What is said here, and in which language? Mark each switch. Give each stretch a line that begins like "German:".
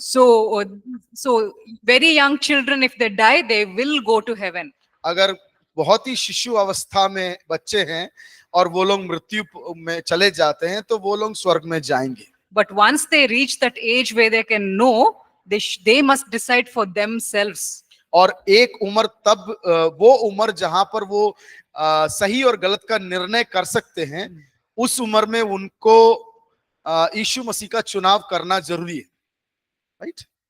English: So very young children, if they die, they will go to heaven.
Hindi: अगर बहुत ही शिशु अवस्था में बच्चे हैं और वो लोग मृत्यु में चले जाते हैं तो वो लोग स्वर्ग में जाएंगे।
English: But once they reach that age where they can know, they must decide for themselves.
Hindi: और एक उम्र तब वो उम्र जहां पर वो सही और गलत का निर्णय कर सकते हैं, उस उम्र में उनको यीशु मसीह का चुनाव करना जरूरी है, राइट?